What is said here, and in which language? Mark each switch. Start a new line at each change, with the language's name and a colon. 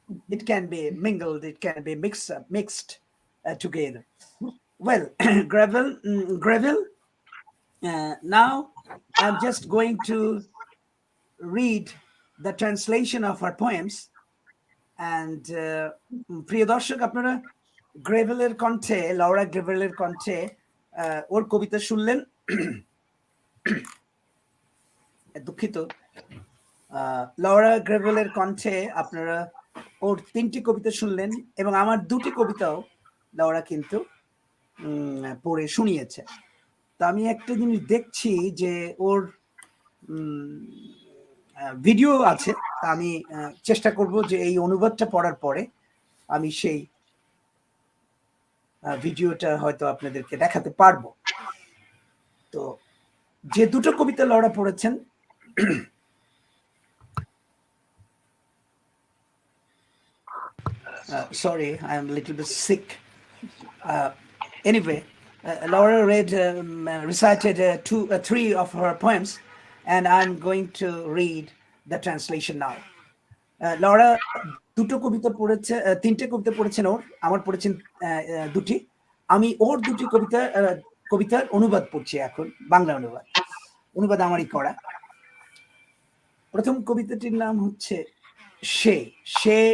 English: It can be mingled, it can be mixed together. Well, Greville, now I'm just going to read the translation of her poems. And
Bangla: প্রিয় দর্শক, আপনারা গ্রেভেলের কণ্ঠে, Laura গ্রেভেলের কণ্ঠে ওর কবিতা শুনলেন। দুঃখিত, Laura গ্রেভেলের কণ্ঠে আপনারা ওর 3টি কবিতা শুনলেন, এবং আমার 2টি কবিতাও লরা কিন্তু পড়ে শুনিয়েছে। তো আমি একটা জিনিস দেখছি যে ওর ভিডিও আছে, আমি চেষ্টা করব যে এই অনুবাদটা পড়ার পরে আমি সেই ভিডিওটা হয়তো আপনাদেরকে দেখাতে পারবো। তো যে দুটো কবিতা লরা পড়েছেন,
English: sorry, I am a little bit sick. Anyway, Laura recited 3 of her poems, and I'm going to read the translation now.
Bangla: Laura দুটো কবিতা পড়েছে, 3টে কবিতা পড়েছেন ওর, আমার পড়েছেন 2টি। আমি ওর 2টি কবিতার অনুবাদ পড়ছি এখন, বাংলা অনুবাদ আমারই করা। প্রথম কবিতাটির নাম হচ্ছে সে।